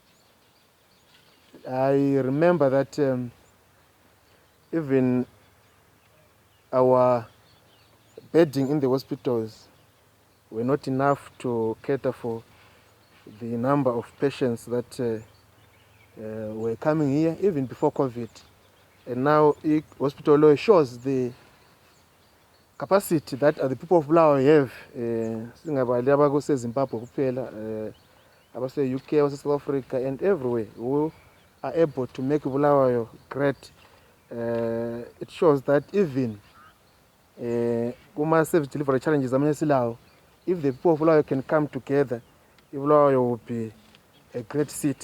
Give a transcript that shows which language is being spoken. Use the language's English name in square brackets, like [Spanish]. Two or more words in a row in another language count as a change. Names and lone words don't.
[English] I remember that even our bedding in the hospitals were not enough to cater for the number of patients that were coming here even before COVID. And now hospital law shows the capacity that the people of Bulawayo have. [North Ndebele] Singabali abakuse Zimbabwe kuphela, abase UK, abase South Africa [English] and everywhere who are able to make Bulawayo great. It shows that even service delivery challenges, if the people of Bulawayo can come together, Bulawayo will be a great city.